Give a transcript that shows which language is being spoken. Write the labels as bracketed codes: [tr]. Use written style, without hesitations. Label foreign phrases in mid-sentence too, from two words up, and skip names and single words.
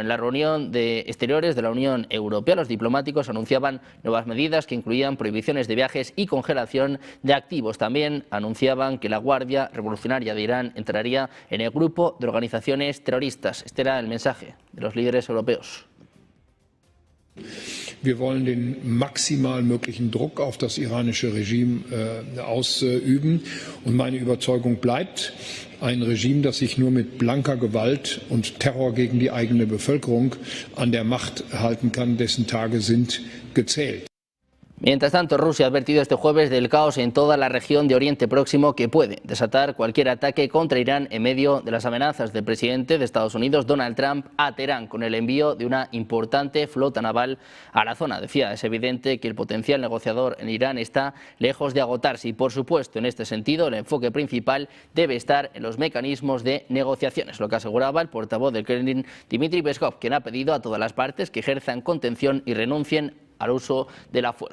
[es] En la reunión de Exteriores de la Unión Europea, los diplomáticos anunciaban nuevas medidas que incluían prohibiciones de viajes y congelación de activos. También anunciaban que la Guardia Revolucionaria de Irán entraría en el grupo de organizaciones terroristas. Este era el mensaje de los líderes europeos. [de] Wir wollen den maximal möglichen Druck auf das iranische Regime ausüben. Und meine Überzeugung bleibt, ein Regime, das sich nur mit blanker Gewalt und Terror gegen die eigene Bevölkerung an der Macht halten kann, dessen Tage sind gezählt. [es] Mientras tanto, Rusia ha advertido este jueves del caos en toda la región de Oriente Próximo que puede desatar cualquier ataque contra Irán en medio de las amenazas del presidente de Estados Unidos, Donald Trump, a Teherán con el envío de una importante flota naval a la zona. Decía, es evidente que el potencial negociador en Irán está lejos de agotarse y, por supuesto, en este sentido, el enfoque principal debe estar en los mecanismos de negociaciones, lo que aseguraba el portavoz del Kremlin, Dmitry Peskov, quien ha pedido a todas las partes que ejerzan contención y renuncien al uso de la fuerza.